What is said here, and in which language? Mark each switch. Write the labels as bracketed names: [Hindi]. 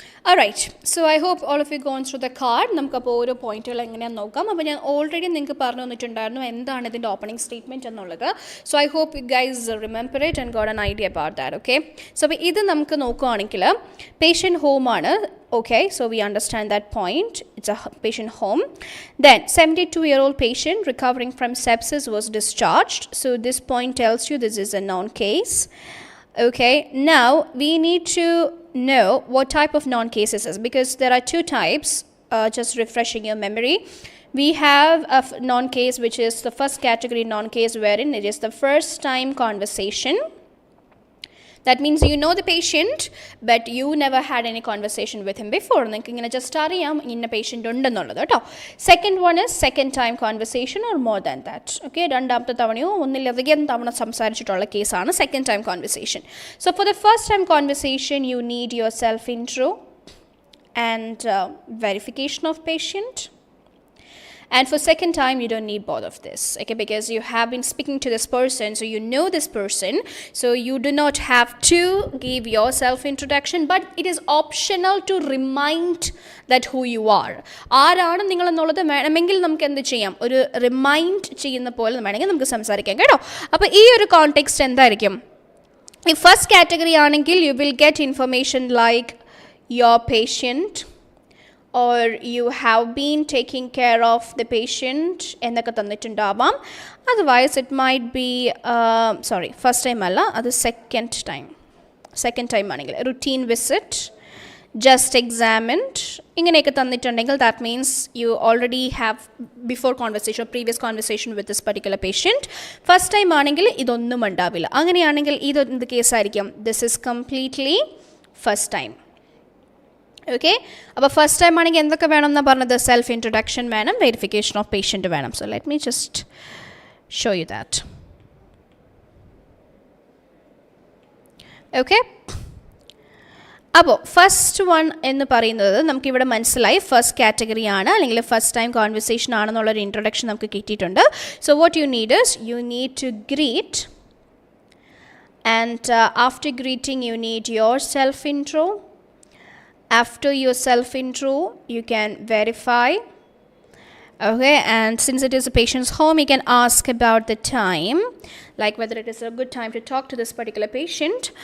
[English] Alright, so I hope all of you gone through the card. [Malayalam] നമുക്കപ്പോൾ ഓരോ പോയിന്റുകൾ എങ്ങനെയാണെന്ന് നോക്കാം. അപ്പോൾ ഞാൻ ഓൾറെഡി നിങ്ങൾക്ക് പറഞ്ഞു തന്നിട്ടുണ്ടായിരുന്നു എന്താണ് ഇതിൻ്റെ ഓപ്പണിംഗ് സ്റ്റേറ്റ്മെൻറ്റ് എന്നുള്ളത്. [English] So I hope you guys remember it and got an idea about that. Okay, so [Malayalam] അപ്പോൾ ഇത് നമുക്ക് നോക്കുകയാണെങ്കിൽ patient ഹോമാണ്. [English] Okay, so we understand that point. It's a patient home. Then 72-year-old patient recovering from sepsis was discharged. So this point tells you this is a known case. Okay, now we need to know what type of known cases is, because there are two types. Just refreshing your memory. We have a known case which is the first category known case, wherein it is the first time conversation. That means you know the patient, but you never had any conversation with him before. [Malayalam] നിങ്ങൾക്ക് ഇങ്ങനെ just അറിയാം ഇന്ന patient ഉണ്ടെന്നുള്ളത് കേട്ടോ. [English] Second one is second time conversation or more than that. [Malayalam] Okay, രണ്ടാമത്തെ തവണയോ ഒന്നിലധികം തവണ സംസാരിച്ചിട്ടുള്ള കേസാണ് [English] Second time conversation. So for the first time conversation you need your self intro and verification of patient. And for second time, you don't need both of this, okay, because you have been speaking to this person, so you know this person, so you do not have to give your self-introduction, but it is optional to remind that who you are. [Malayalam] ആരാണ് നിങ്ങളെന്നുള്ളത് വേണമെങ്കിൽ നമുക്ക് എന്ത് ചെയ്യാം, ഒരു remind ചെയ്യുന്ന പോലെ വേണമെങ്കിൽ നമുക്ക് സംസാരിക്കാം കേട്ടോ. അപ്പോൾ ഈ ഒരു കോണ്ടെക്സ്റ്റ് എന്തായിരിക്കും? ഈ ഫസ്റ്റ് കാറ്റഗറി ആണെങ്കിൽ [English] you will get information like your patient, or you have been taking care of the patient [Malayalam] എന്നൊക്കെ തന്നിട്ടുണ്ടാവാം. [English] otherwise it might be first time [Malayalam] അല്ല, അത് [English] second time ആണെങ്കിൽ routine visit, just examined [Malayalam] ഇങ്ങനെയൊക്കെ തന്നിട്ടുണ്ടെങ്കിൽ [English] That means you already have before conversation previous conversation with this particular patient. [Malayalam] First time ആണെങ്കിൽ ഇതൊന്നും ഉണ്ടാവില്ല. അങ്ങനെയാണെങ്കിൽ ഇതെന്ത് കേസായിരിക്കും? [English] This is completely first time. Okay, [Malayalam] അപ്പോൾ ഫസ്റ്റ് ടൈം ആണെങ്കിൽ എന്തൊക്കെ വേണം എന്നാണ് പറഞ്ഞത്? സെൽഫ് ഇൻട്രൊഡക്ഷൻ വേണം, വെരിഫിക്കേഷൻ ഓഫ് പേഷ്യൻറ്റ് വേണം. [English] So let me just show you that. [Malayalam] Okay, അപ്പോൾ ഫസ്റ്റ് വൺ എന്ന് പറയുന്നത് നമുക്കിവിടെ മനസ്സിലായി ഫസ്റ്റ് കാറ്റഗറി ആണ്, അല്ലെങ്കിൽ ഫസ്റ്റ് ടൈം കോൺവെർസേഷൻ ആണെന്നുള്ളൊരു ഇൻട്രൊഡക്ഷൻ നമുക്ക് കിട്ടിയിട്ടുണ്ട്. [English] So what you need is you need to greet, and after greeting you need your self intro. After your self-intro, you can verify. Okay, and since it is a patient's home, you can ask about the time, like whether it is a good time to talk to this particular patient.